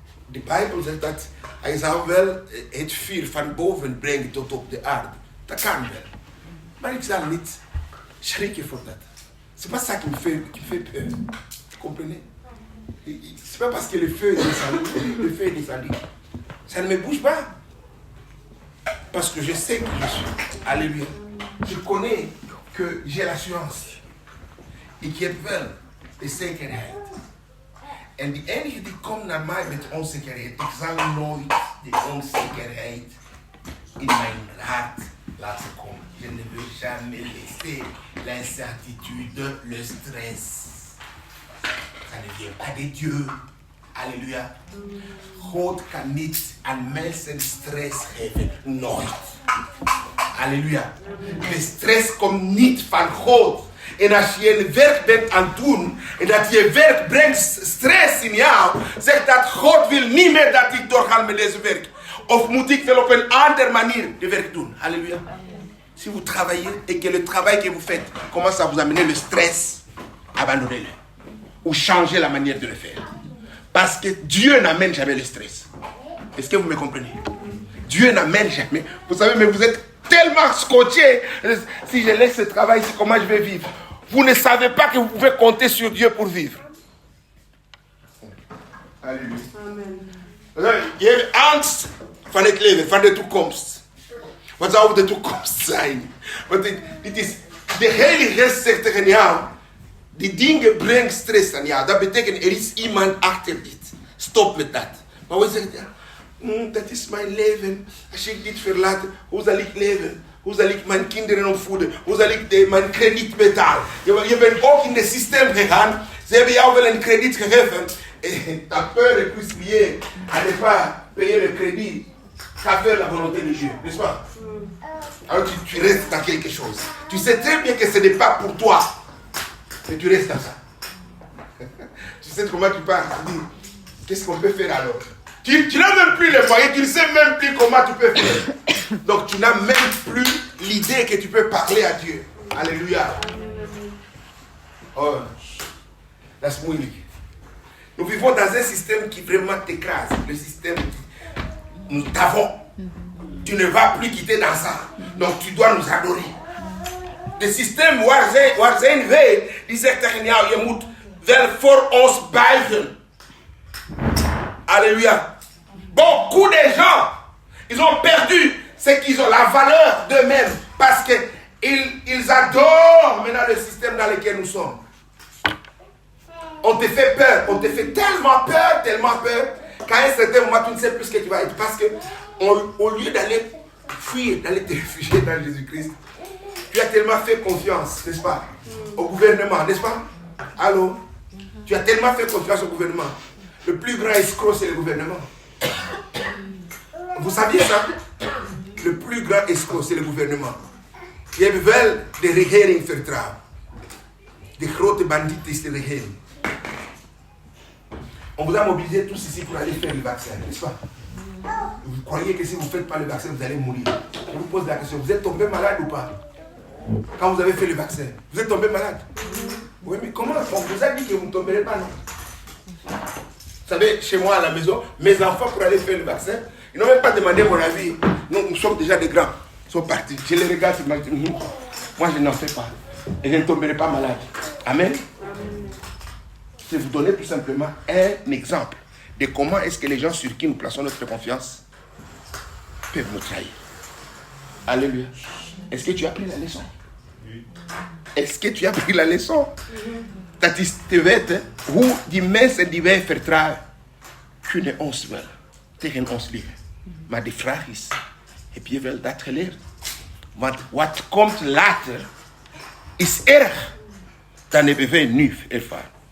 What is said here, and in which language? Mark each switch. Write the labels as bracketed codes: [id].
[nl] De Bijbel zegt dat hij zou wel het vuur van boven brengen tot op de aarde. Dat kan wel. Maar ik zal niet schrikken voor dat. [fr] C'est pas ça qui me fait peur. Vous comprenez? C'est pas parce que le feu est descendu. Ça ne me bouge pas. Parce que je sais que je suis. Alléluia. Je connais que j'ai l'assurance. [nl] Ik heb wel de zekerheid. En die enige die komt naar mij met onzekerheid, ik zal nooit de onzekerheid in mijn hart laten komen. [fr] Je ne veux jamais laisser l'incertitude, le stress. Ça ne vient pas de Dieu. Alléluia. [nl] God kan niet aan mensen stress geven. Nooit. Halleluja. De stress komt niet van God. En als je een werk bent aan het doen en dat je werk brengt stress in jou, zegt dat God wil niet meer dat ik doorga met deze werk. Of moet ik wel op een andere manier de werk doen. Halleluja. [fr] Si vous travaillez et que le travail que vous faites commence à vous amener le stress, abandonnez-le. Ou changez la manière de le faire. Parce que Dieu n'amène jamais le stress. Est-ce que vous me comprenez? Dieu n'amène jamais. Vous savez, mais vous êtes tellement scotché. Si je laisse ce travail ici, comment je vais vivre? Vous ne savez pas que vous pouvez compter sur Dieu pour vivre. Alléluia. Amen. [nl] Je hebt angst van het leven, van de toekomst. Wat zou de toekomst zijn? Want dit is, de Heilige Geest zegt tegen jou, die dingen brengen stress aan jou. Dat betekent, er is iemand achter dit. Stop met dat. Maar we zeggen, Dat is mijn leven. Als ik dit verlaat, hoe zal ik leven? Hoe zal ik mijn kinderen opvoeden? Hoe zal ik mijn krediet betalen? Je bent ook in het systeem gegaan. Ze hebben jou wel een krediet gegeven. [fr] Et ta peur est plus liée à ne pas payer le crédit qu'à faire la volonté de Dieu, n'est-ce pas? Alors tu restes dans quelque chose. Tu sais très bien que ce n'est pas pour toi. Mais tu restes dans ça. Tu sais comment tu parles. Tu dis, qu'est-ce qu'on peut faire alors? Tu n'as même plus les moyens, tu ne sais même plus comment tu peux faire. Donc tu n'as même plus l'idée que tu peux parler à Dieu. Alléluia. [en] Oh, that's [nl] moeilijk. [fr] Nous vivons dans un système qui vraiment t'écrase. Le système, nous t'avons. Tu ne vas plus quitter dans ça. Donc tu dois nous adorer. Le système [nl] waar zijn wij, die zegt tegen jou, je moet wel voor ons buigen. Alléluia. [fr] Beaucoup de gens, ils ont perdu ce qu'ils ont, la valeur d'eux-mêmes, parce qu'ils adorent maintenant le système dans lequel nous sommes. On te fait peur, on te fait tellement peur, qu'à un certain moment, tu ne sais plus ce que tu vas être. Parce que au lieu d'aller fuir, d'aller te réfugier dans Jésus-Christ, tu as tellement fait confiance, n'est-ce pas, au gouvernement, n'est-ce pas? Allô? Tu as tellement fait confiance au gouvernement. Le plus grand escroc, c'est le gouvernement. Vous saviez ça? Le plus grand escroc, c'est le gouvernement. [nl] Je hebt wel de regering vertrouwen. De grote bandiet is de regering. [fr] On vous a mobilisé tous ici pour aller faire le vaccin, n'est-ce pas? Vous croyez que si vous ne faites pas le vaccin, vous allez mourir. Je vous pose la question, vous êtes tombé malade ou pas? Quand vous avez fait le vaccin, vous êtes tombé malade? Oui, mais comment? On vous a dit que vous ne tomberez pas, non? Vous savez, chez moi à la maison, mes enfants pour aller faire le vaccin, ils n'ont même pas demandé mon avis. Nous sommes déjà des grands. Ils sont partis. Je les regarde, ils m'ont dit, moi je n'en fais pas. Et je ne tomberai pas malade. Amen. Je vais vous donner tout simplement un exemple de comment est-ce que les gens sur qui nous plaçons notre confiance peuvent nous trahir. Alléluia. Est-ce que tu as pris la leçon? Est-ce que tu as pris la leçon? [nl] Dat is te weten hoe die mensen die wij vertrouwen kunnen ons wel tegen ons liegen. Maar de vraag is, heb je wel dat geleerd? Want wat komt later is erg. Dan hebben wij nu ervaren.